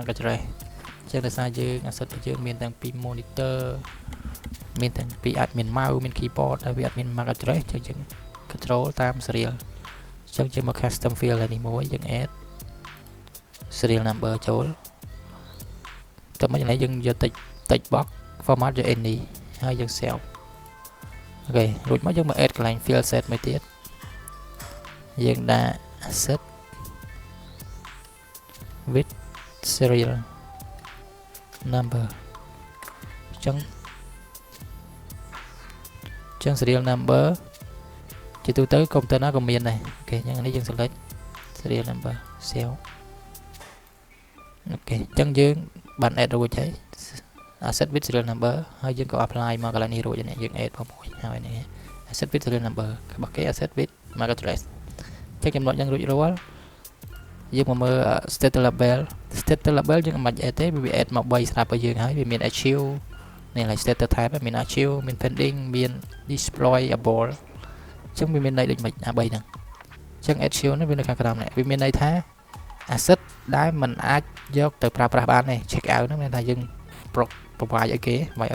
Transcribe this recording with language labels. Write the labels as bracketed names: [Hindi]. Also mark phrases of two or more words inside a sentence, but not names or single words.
[Khmer] address អញ្ចឹងដោយសារយើង asset របស់យើងមានទាំងពី monitor មានទាំងពី [English] admin mouse [Khmer] មាន keyboard ហើយវាអត់មាន [English] MAC address [Khmer] អញ្ចឹងយើង control តាម serial អញ្ចឹងយើងមក [English] custom field [Khmer] នេះមួយយើង [English] add serial number [Khmer] ចូលតែមិនយ៉ាងណាយើងយក [English] text box format [Khmer] យក any ហើយយើង save អូខេរួចមកយើងមក add កន្លែង [English] field set [Khmer] មួយទៀតយើងដាក់ asset [English] with serial number [Khmer] អញ្ចឹង [English] serial number [Khmer] ជាទូទៅកុំព្យូទ័រណាក៏មានដែរអូខេអញ្ចឹងនេះយើង [English] select serial number save [Khmer] អូខេអញ្ចឹងយើងបាន add រួចហើយ [English] asset with serial number [Khmer] ហើយយើងក៏ apply មកកន្លែងនេះរួចហើយយើង add មកមួយហើយនេះ [English] asset with serial number [Khmer] របស់គេ [English] asset with MAC address [Khmer] អញ្ចឹងចំណុចយ៉ាងរួចរាល់យើងមកមើល status label យើងមិន add ទេវា add មក3ស្រាប់ឲ្យយើងហើយវាមាន achieve នេះឡើយ [English] status type [Khmer] មាន achieve មាន pending មាន deployable អញ្ចឹងវាមានន័យដូចមិនអា3ហ្នឹងអញ្ចឹង achieve នេះវានៅខាងក្រោមនេះវាមានន័យថា asset ដែលมันអាចយកទៅប្រើប្រាស់បានទេ [English] check out [Khmer] ហ្នឹងមានថាយើង provide ឲ្យគេឲ្យ